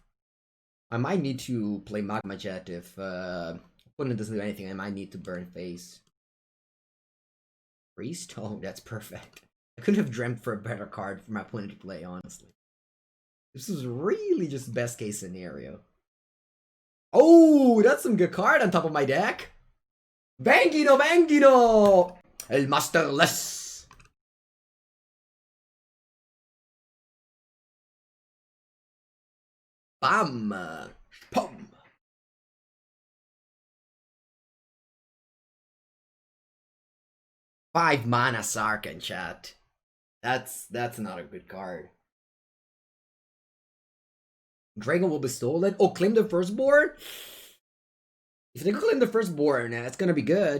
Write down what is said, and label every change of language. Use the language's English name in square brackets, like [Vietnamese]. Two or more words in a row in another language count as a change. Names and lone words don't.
[English] I might need to play Magma Jet if opponent doesn't do anything. I might need to burn face. Priest? Oh, that's perfect. I couldn't have dreamt for a better card for my opponent to play, honestly. This is really just best case scenario. Oh, that's some good card on top of my deck. Bangino, Bangino! El Masterless! Bam! Pum! Five mana Sarkhan, chat. That's not a good card. Dragon will be stolen. Oh, claim the firstborn? If they claim the firstborn, it's gonna be good.